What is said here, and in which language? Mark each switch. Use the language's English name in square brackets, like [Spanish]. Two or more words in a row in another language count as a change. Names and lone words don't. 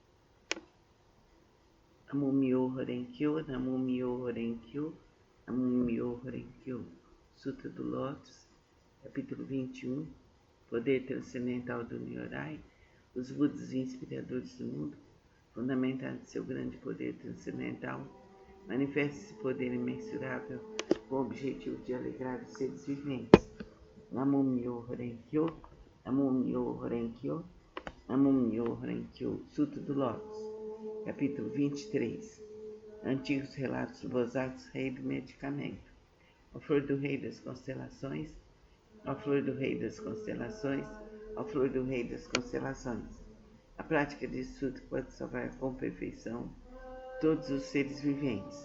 [Japanese] 南無妙法蓮華経、南無妙法蓮華経、南無妙法蓮華経. [Portuguese] Sutra do Lótus, capítulo 21, Poder Transcendental do Nyorai, os Budas inspiradores do mundo, fundamentado em seu grande poder transcendental, manifesta esse poder imensurável com o objetivo de alegrar os seres viventes. [Japanese] 南無妙法蓮華経、南無妙法蓮華経、南無妙法蓮華経. [Portuguese] Sutra do Lótus, capítulo 23. Antigos relatos do Bosatsu, rei do medicamento. A flor do rei das constelações, a flor do rei das constelações, a flor do rei das constelações. A prática de Sutra pode salvar com perfeição todos os seres viventes.